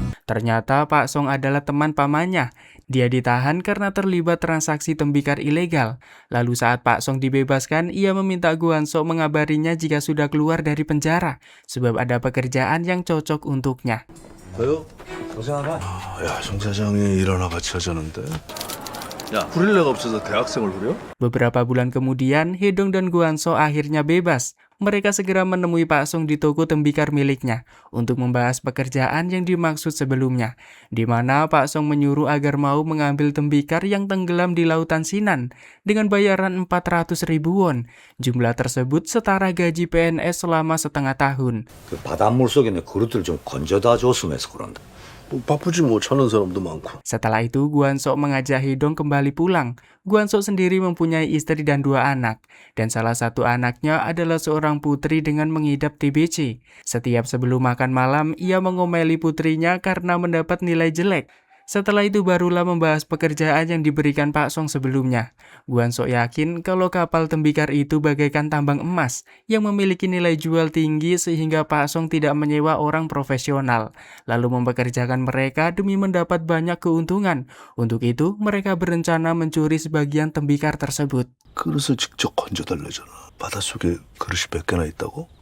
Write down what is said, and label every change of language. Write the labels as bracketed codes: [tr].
[id] Ternyata Pak Song adalah teman pamannya. Dia ditahan karena terlibat transaksi tembikar ilegal. Lalu saat Pak Song dibebaskan, ia meminta Guansok mengabarinya jika sudah keluar dari penjara, sebab ada pekerjaan yang cocok untuknya. [ko] 저요? 고생하라. 야, 정 사장이 일 하나 같이 하자는데. 야, 부릴 애가 없어서 대학생을 부려? [id] Beberapa bulan kemudian, Hedong dan Guansok akhirnya bebas. Mereka segera menemui Pak Song di toko tembikar miliknya untuk membahas pekerjaan yang dimaksud sebelumnya, di mana Pak Song menyuruh agar mau mengambil tembikar yang tenggelam di lautan Sinan dengan bayaran 400.000 won. Jumlah tersebut setara gaji PNS selama setengah tahun. [ko] 그 바닷물 속에 있는 그릇들 좀 건져다 줬으면 해서 그런다. 바쁘지 뭐 찾는 사람도 많고. [id] Setelah itu, Guansok mengajak Hedong kembali pulang. Guansok sendiri mempunyai istri dan 2 anak, dan salah satu anaknya adalah seorang putri dengan mengidap TBC. Setiap sebelum makan malam, ia mengomeli putrinya karena mendapat nilai jelek. Setelah itu barulah membahas pekerjaan yang diberikan Pak Song sebelumnya. Guansok yakin kalau kapal tembikar itu bagaikan tambang emas yang memiliki nilai jual tinggi sehingga Pak Song tidak menyewa orang profesional, lalu mempekerjakan mereka demi mendapat banyak keuntungan. Untuk itu, mereka berencana mencuri sebagian tembikar tersebut. [ko] 그릇을 직접 건져달래잖아. 바닷속에 그릇이 100개나 있다고?